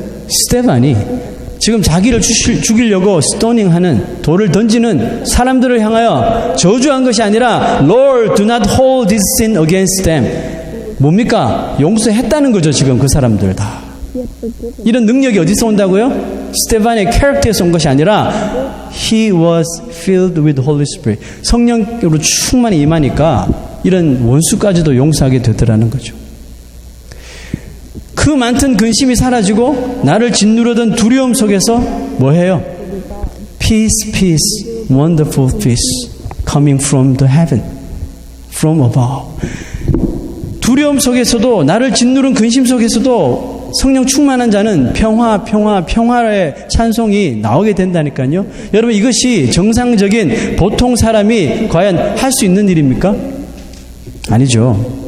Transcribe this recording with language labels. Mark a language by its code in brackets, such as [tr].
[ko] 스데반이 지금 자기를 죽이려고 스토닝하는 돌을 던지는 사람들을 향하여 저주한 것이 아니라 [en] Lord, do not hold this sin against them. [ko] 뭡니까? 용서했다는 거죠. 지금 그 사람들 다. 이런 능력이 어디서 온다고요? 스테반의 캐릭터에서 온 것이 아니라 [en] He was filled with Holy Spirit. [ko] 성령으로 충만히 임하니까 이런 원수까지도 용서하게 되더라는 거죠. 그 많던 근심이 사라지고 나를 짓누르던 두려움 속에서 뭐해요? [en] Peace, peace, wonderful peace coming from the heaven, from above. [ko] 두려움 속에서도 나를 짓누른 근심 속에서도 성령 충만한 자는 평화의 찬송이 나오게 된다니까요. 여러분, 이것이 정상적인 보통 사람이 과연 할 수 있는 일입니까? 아니죠.